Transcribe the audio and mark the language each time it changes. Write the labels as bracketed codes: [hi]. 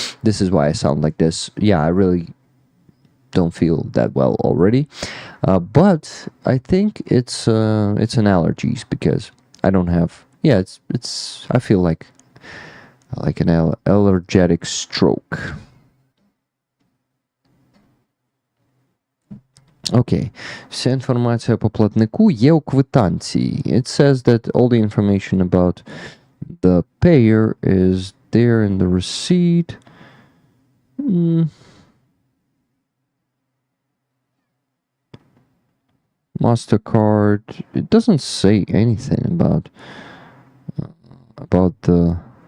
[en] This is why I sound like this. Yeah, I really don't feel that well already. But I think it's an allergies because I don't have. Yeah, it's. I feel like an allergic stroke. [uk] Окей. Вся інформація по платнику є у квитанції. [en] It says that all the information about the payer is there in the receipt. MasterCard. It doesn't say anything about the...